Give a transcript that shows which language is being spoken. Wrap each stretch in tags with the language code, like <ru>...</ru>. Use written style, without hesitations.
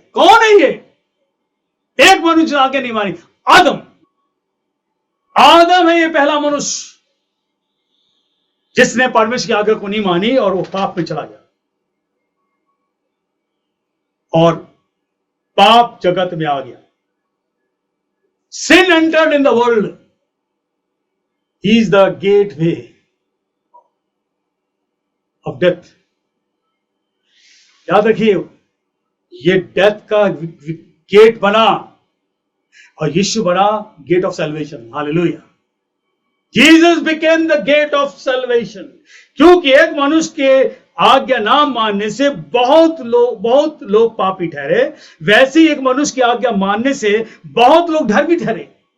<hi>कौन है ये एक मनुष्य आज्ञा नहीं मानी? आदम। आदम है ये पहला मनुष्य जिसने परमेश्वर की आज्ञा को नहीं मानी और वो पाप में चला गया, और पाप जगत में आ गया।</hi> <en>Sin entered in the world. He is the gateway of death.</en> <hi>याद रखिए, ये डेथ का गेट बना और यीशु बना</hi> <en>Gate of salvation.</en> <hi>Hallelujah.</hi> <en>Jesus became the gate of salvation.</en> <hi>क्योंकि एक मनुष्य के आज्ञा ना मानने से बहुत लोग पापी ठहरे, वैसे ही एक मनुष्य की आज्ञा मानने से बहुत लोग धर्मी ठहरे।</hi>